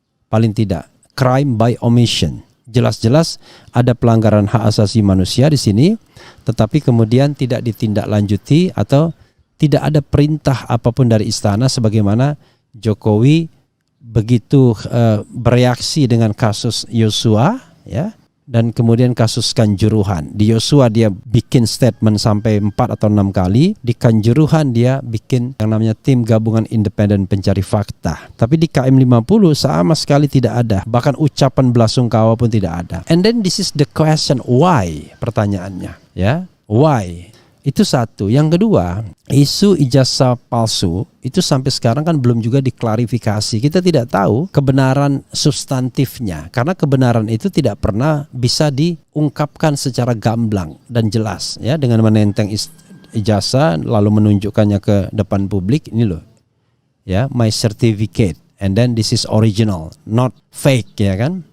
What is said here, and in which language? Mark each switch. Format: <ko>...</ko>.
<id>Paling tidak,</id> <en>crime by omission.</en> <id>Jelas-jelas ada pelanggaran hak asasi manusia di sini, tetapi kemudian tidak ditindaklanjuti atau tidak ada perintah apapun dari istana, sebagaimana Jokowi begitu bereaksi dengan kasus Yosua ya, dan kemudian kasus Kanjuruhan. Di Yosua dia bikin statement sampai 4 atau 6 kali. Di Kanjuruhan dia bikin yang namanya tim gabungan independen pencari fakta. Tapi di KM50 sama sekali tidak ada. Bahkan ucapan belasungkawa pun tidak ada.</id> <en>And then this is the question, why?</en> <id>Pertanyaannya ya,</id> <en>why?</en> <id>Itu satu. Yang kedua, isu ijazah palsu itu sampai sekarang kan belum juga diklarifikasi. Kita tidak tahu kebenaran substantifnya, karena kebenaran itu tidak pernah bisa diungkapkan secara gamblang dan jelas ya, dengan menenteng ijazah lalu menunjukkannya ke depan publik, ini loh ya,</id> <en>my certificate and then this is original, not fake</en> <id>ya kan.</id>